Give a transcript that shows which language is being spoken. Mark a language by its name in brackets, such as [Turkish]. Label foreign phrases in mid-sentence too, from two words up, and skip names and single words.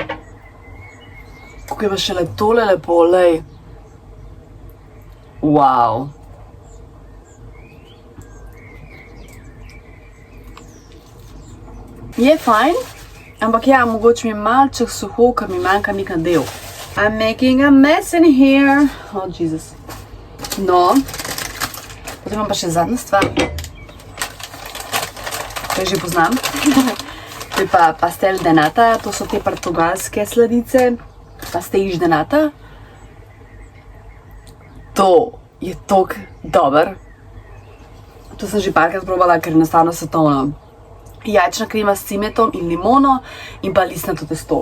[Slovenian] Kako je pa šele tole lepo, lej. Wow! Je fajn, ampak ja, mogoče mi je malček suho, ker mi manjka nek nadev. [English] I'm making a mess in here. Oh, Jesus. [Slovenian] No, potem imam pa še zadnja stvar. To že poznam. To je pa [Portuguese] pastel de nata, [Slovenian] to so te portugalske sladice. [Portuguese] Pastéis de nata. [Slovenian] To je toliko dober. To sem že parkrat probala, ker je enostavno svetovno. Jajčna krema s cimetom in limono in pa listnato testo.